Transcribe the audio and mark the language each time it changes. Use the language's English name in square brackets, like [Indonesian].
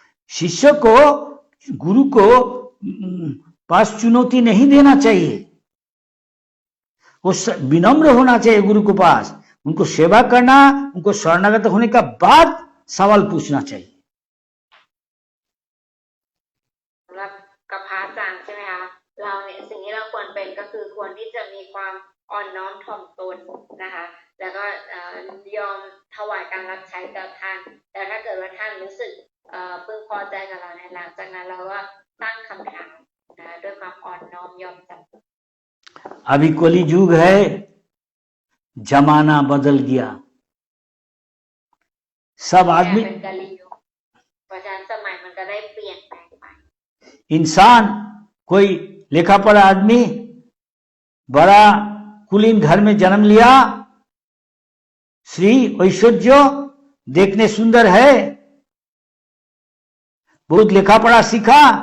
[Hindi] शिष्य को गुरु को पास चुनौती नहीं देना चाहिए, वो विनम्र होना चाहिए गुरु के पास, उनको सेवा करना, उनको शरणागत होने का बाद सवाल पूछना चाहिए। [Thai] สำหรับกับพระอาจารย์ใช่ไหมคะเราเนี่ยสิ่งที่เราควรเป็นก็คือควรที่จะมีความอ่อนน้อมถ่อมตนนะคะแล้วก็ยอมถวายการรับใช้กับท่านแต่ถ้าเกิดว่าท่านรู้สึกพึงพอใจกับเราในหลังจากนั้นเราก็ตั้งคำถามด้วยความอ่อนน้อมยอมจำ [Hindi] अभी कली युग है, जमाना बदल गया, सब आदमी [Thai] เป็นกาลียุคเพราะฉะนั้นสมัยมันก็ได้เปลี่ยนแปลงไป [Hindi] इंसान कोई लिखा पढ़ा आदमी बड़ा कुलीन घर में जन्म लिया, श्री ऐश्वर्य देखने सुंदर है, बहुत लिखा पढ़ा सीखा,